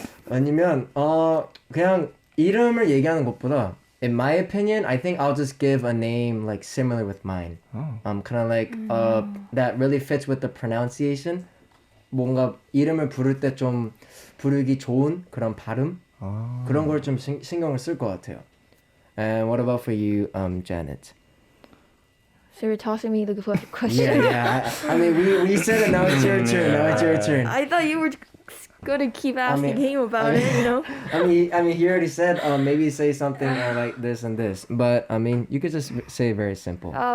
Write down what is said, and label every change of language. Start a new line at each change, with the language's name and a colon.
Korean: 아니면 그냥 이름을 얘기하는 것보다,
English: in my opinion, I think I'll just give a name like similar with mine. Kind of like that really fits with the pronunciation.
Korean: 뭔가 이름을 부를 때 좀 부르기 좋은 그런 발음, 그런 걸 좀 신경을 쓸 것 같아요.
English: And what about for you, Janet? So you're tossing me the question. Yeah. I mean, we said it. Now it's your turn. Now it's your turn. I thought you were going to keep asking him about it, you know? I mean, he already said maybe say something like this and this, but I mean, you could just say very simple.